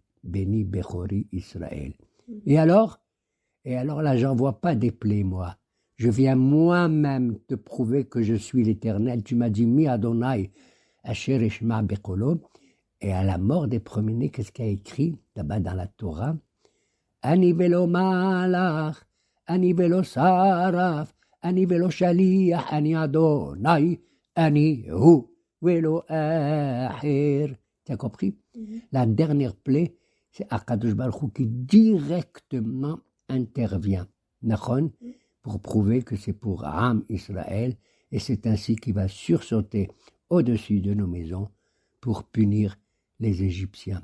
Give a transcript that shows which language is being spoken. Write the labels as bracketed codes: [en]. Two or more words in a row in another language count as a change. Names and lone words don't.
[he] בני בכורי ישראל. [fr] Et alors là, j'en vois pas des plaies, moi. Je viens moi-même te prouver que je suis l'Éternel. Tu m'as dit, [he] מי אדוני אשר אשמע בקולו. [fr] Et à la mort des premiers-nés, qu'est-ce qu'il y a écrit là-bas dans la Torah? [he] אני ולא מלאך אני ולא שרף אני ולא שליח אני אדוני אני הוא ולא אחר. [fr] Tu as compris? La dernière plaie, c'est [he] הקדוש ברוך הוא [fr] qui directement intervient. Nachon, pour prouver que c'est pour [he] עם ישראל, [fr] et c'est ainsi qu'il va sursauter au-dessus de nos maisons pour punir les Égyptiens.